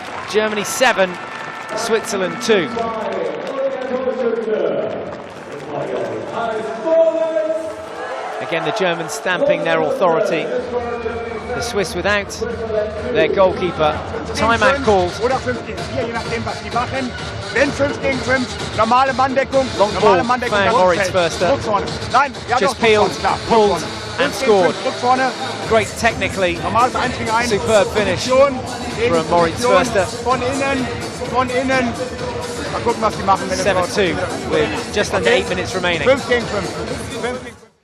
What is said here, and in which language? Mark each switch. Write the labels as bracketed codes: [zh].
[en] Germany 7, Switzerland 2. Again, the Germans stamping their authority. The Swiss without their goalkeeper. Timeout called. [de] Oder 5 gegen 4, je nachdem, was die machen. Wenn 5 gegen 5, normale Manndeckung, normale Manndeckung. Moritz Förster. Nein, ja, [en] just peeled, pulled, and scored. Great technically. [de] Normales 1 gegen 1. [en] Superb finish from Moritz Förster. [de] Von innen. Mal gucken, was die machen. [en] 7-2 with just under 8 minutes remaining. [de] 5 gegen 5.